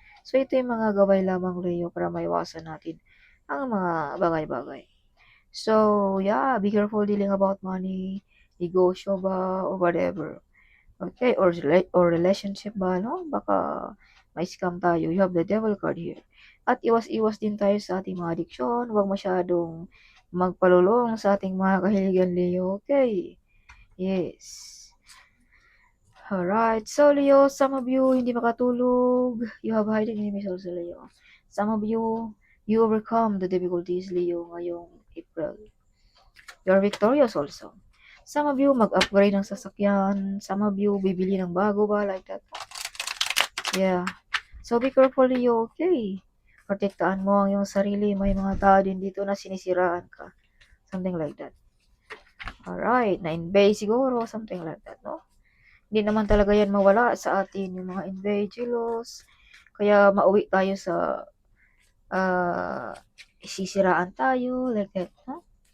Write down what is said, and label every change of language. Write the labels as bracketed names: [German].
[Filipino] So, ito yung mga gaway lamang, Leo, para maiwasan natin ang mga bagay-bagay. [English] So, yeah, be careful dealing about money, [Filipino] negosyo ba, [English] or whatever. [Filipino] Okay, or relationship ba, no? Baka may scam tayo. [English] You have the devil card here. [Filipino] At iwas-iwas din tayo sa ating mga addiction. Huwag masyadong magpalulong sa ating mga kahiligan, Leo. [English] Okay. Yes. Alright. So, Leo, some of you [Filipino] hindi makatulog. [English] You have hiding enemies also, Leo. Some of you overcome the difficulties, Leo, [Filipino] ngayong April. [English] You're victorious also. Some of you [Filipino] mag-upgrade ng sasakyan. [English] Some of you [Filipino] bibili ng bago ba, [English] like that. Yeah. So, be careful, Leo, okay? [Filipino] Protektaan mo ang iyong sarili. May mga tao din dito na sinisiraan ka. [English] Something like that. Alright. [Filipino] Na-invade siguro. Something like that, no? Hindi naman talaga yan mawala sa atin, yung mga invade, jealous. Kaya mauwi tayo sa sisiraan tayo, [English] like that, [Filipino] no?